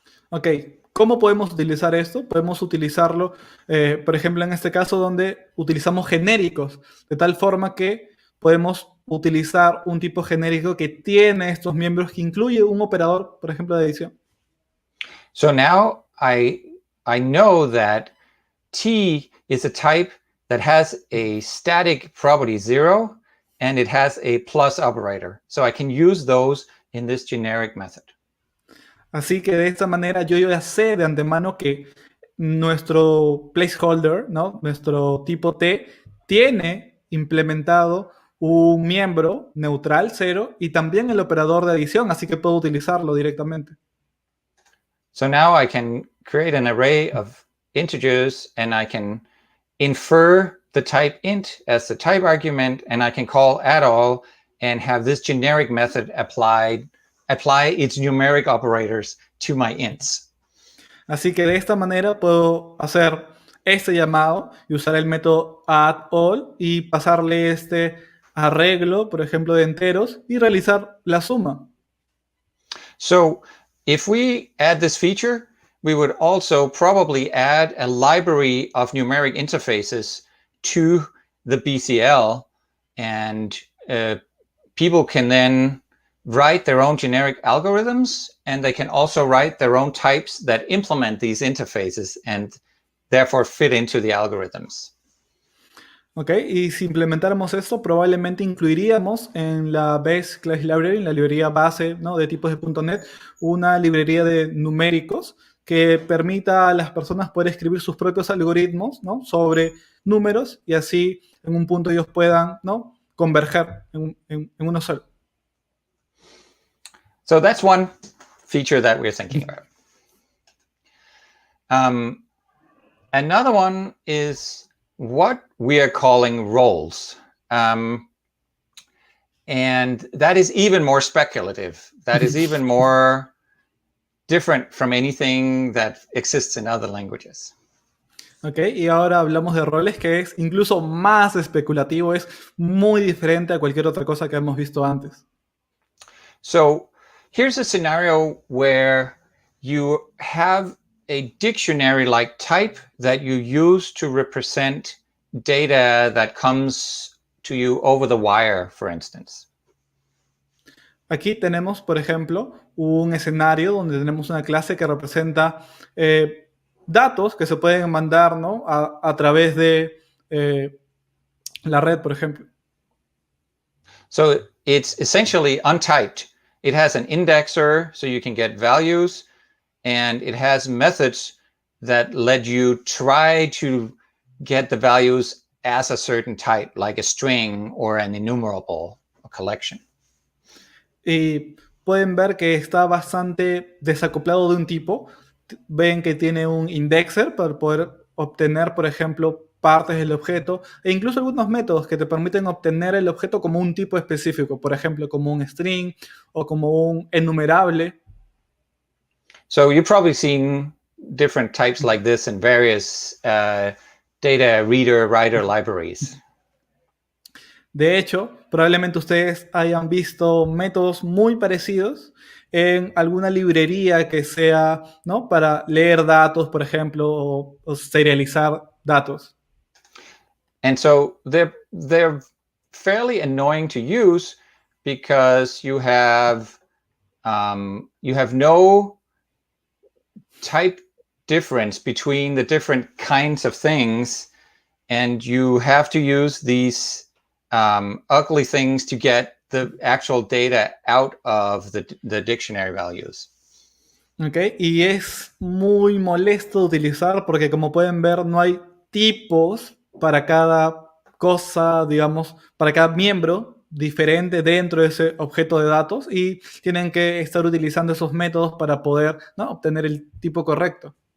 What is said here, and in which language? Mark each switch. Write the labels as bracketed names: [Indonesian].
[Spanish] Ok, ¿cómo podemos utilizar esto? Podemos utilizarlo, por ejemplo, en este caso donde utilizamos genéricos, de tal forma que podemos utilizar un tipo genérico que tiene estos miembros que incluye un operador, por ejemplo, de adición. [English] So now I know that T is a type that has a static property 0 and it has a plus operator. So I can use those in this generic method. [Spanish] Así que de esta manera yo ya sé de antemano que nuestro placeholder, ¿no? Nuestro tipo T, tiene implementado un miembro neutral 0 y también el operador de adición, así que puedo utilizarlo directamente. [English] So now I can create an array of integers and I can infer the type int as the type argument, and I can call @all and have this generic method apply its numeric operators to my ints. [Spanish] Así que de esta manera puedo hacer este llamado y usar el método @all y pasarle este arreglo, por ejemplo, de enteros y realizar la suma. [English] So if we add this feature, we would also probably add a library of numeric interfaces to the BCL, and people can then write their own generic algorithms, and they can also write their own types that implement these interfaces and therefore fit into the algorithms. [Spanish] Ok, y si implementáramos esto, probablemente incluiríamos en la Base Class Library, en la librería base, ¿no? de tipos de .NET, una librería de numéricos que permita a las personas poder escribir sus propios algoritmos, ¿no? sobre números, y así en un punto ellos puedan, ¿no? converger en uno solo. [English] So that's one feature that we're thinking about. Another one is what we are calling roles. And that is even more speculative. That is even more different from anything that exists in other languages. [Spanish] Ok, y ahora hablamos de roles, que es incluso más especulativo, es muy diferente a cualquier otra cosa que hemos visto antes. [English] So here's a scenario where you have a dictionary-like type that you use to represent data that comes to you over the wire, for instance. [Spanish] Aquí tenemos, por ejemplo, un escenario donde tenemos una clase que representa datos que se pueden mandar, ¿no?, a través de la red, por ejemplo. [English] So it's essentially untyped. It has an indexer, so you can get values, and it has methods that let you try to get the values as a certain type, like a string or an enumerable, a collection. [Spanish] Y pueden ver que está bastante desacoplado de un tipo. Ven que tiene un indexer para poder obtener, por ejemplo, partes del objeto, e incluso algunos métodos que te permiten obtener el objeto como un tipo específico, por ejemplo, como un string o como un enumerable. [English] So you've probably seen different types like this in various data reader writer libraries. [Spanish] De hecho, probablemente ustedes hayan visto métodos muy parecidos en alguna librería que sea, ¿no?, para leer datos, por ejemplo, o serializar datos. [English] And so they're fairly annoying to use because you have no type difference between the different kinds of things, and you have to use these ugly things to get the actual data out of the dictionary values. Okay. [Spanish] Y es muy molesto utilizar porque, como pueden ver, no hay tipos para cada cosa, digamos, para cada miembro diferente dentro de ese objeto de datos, y tienen que estar utilizando esos métodos para poder, ¿no?, obtener el tipo correcto.